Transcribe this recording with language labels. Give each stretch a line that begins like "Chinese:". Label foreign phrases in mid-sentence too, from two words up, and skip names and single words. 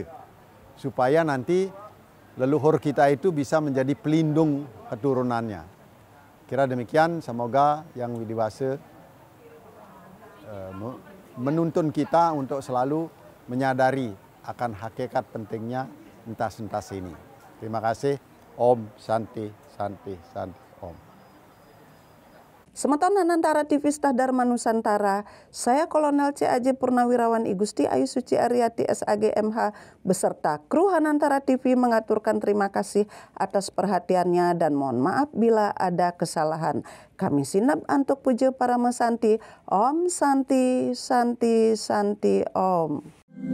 Indonesian: Supaya nanti leluhur kita itu bisa menjadi pelindung keturunannya. Kira demikian, semoga yang widiwasa menuntun kita untuk selalu menyadari akan hakikat pentingnya entas-entas ini. Terima kasih.
Sanskrit: Om Santi, Santi, Santi, Om.
Indonesian: Semeton Anantara TV Dharma Nusantara, saya Kolonel C.A.J. Purnawirawan I Gusti Ayu Suci Aryati SAG MH beserta kru Anantara TV mengaturkan terima kasih atas perhatiannya dan mohon maaf bila ada kesalahan.
Balinese: Kami sinap antuk puja para mesanti.
Sanskrit: Om Santi, Santi, Santi, Om.